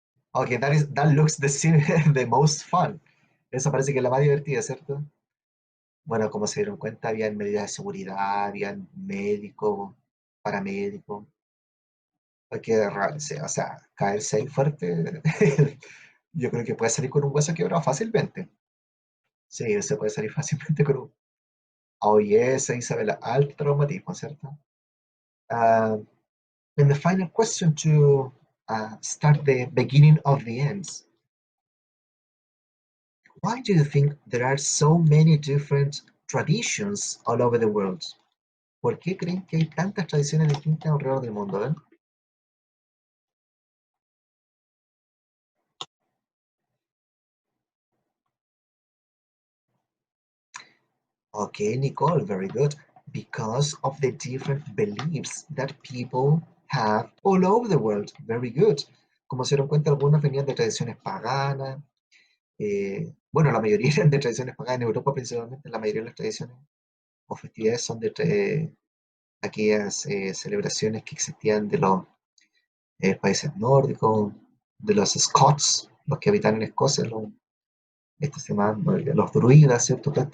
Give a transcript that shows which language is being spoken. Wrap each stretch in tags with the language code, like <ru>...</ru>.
<en>Okay, that looks the most fun.</en> <es>Esa parece que es la más divertida, ¿cierto? Bueno, como se dieron cuenta, habían medidas de seguridad, habían médicos, paramédicos. Porque, o sea, caerse ahí fuerte, yo creo que puede salir con un hueso quebrado fácilmente. Sí, se puede salir fácilmente con un</es> <en>oh yes,</en> <es>Isabela, alto traumatismo, ¿cierto?</es> <en>Uh, and the final question to start the beginning of the ends. Why do you think there are so many different traditions all over the world?</en> <es>¿Por qué creen que hay tantas tradiciones distintas alrededor del mundo? ¿Eh?</es> <en>Okay, Nicole, very good. Because of the different beliefs that people have all over the world. Very good.</en> <es>Como se dieron cuenta, algunos venían de tradiciones paganas. Bueno, la mayoría eran de tradiciones paganas. En Europa, principalmente, la mayoría de las tradiciones o festividades son de aquellas celebraciones que existían de los países nórdicos, de los Scots, los que habitan en Escocia, estos se llaman los druidas, ¿cierto?</es>